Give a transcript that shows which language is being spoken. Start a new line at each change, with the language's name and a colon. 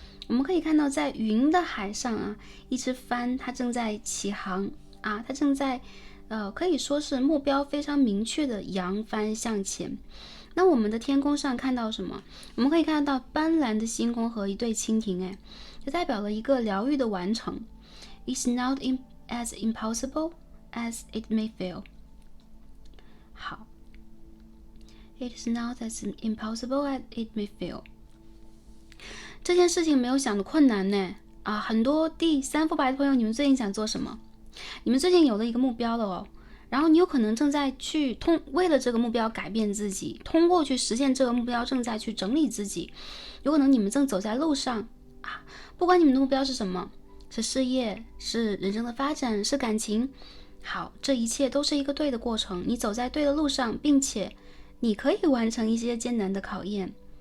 Chinese: 我们可以看到在云的海上啊，一只帆它正在起航啊，它正在可以说是目标非常明确的扬帆向前。那我们的天空上看到什么？我们可以看到斑斓的星空和一对蜻蜓，这代表了一个疗愈的完成。
English: It's not as impossible as it may feel。好， It's not as impossible as it may feel。
Chinese: 这件事情没有想的困难呢很多第3副牌的朋友，你们最近想做什么？你们最近有了一个目标了哦，然后你有可能正在去为了这个目标改变自己，通过去实现这个目标正在去整理自己，有可能你们正走在路上不管你们的目标是什么，是事业，是人生的发展，是感情，好，这一切都是一个对的过程，你走在对的路上，并且你可以完成一些艰难的考验，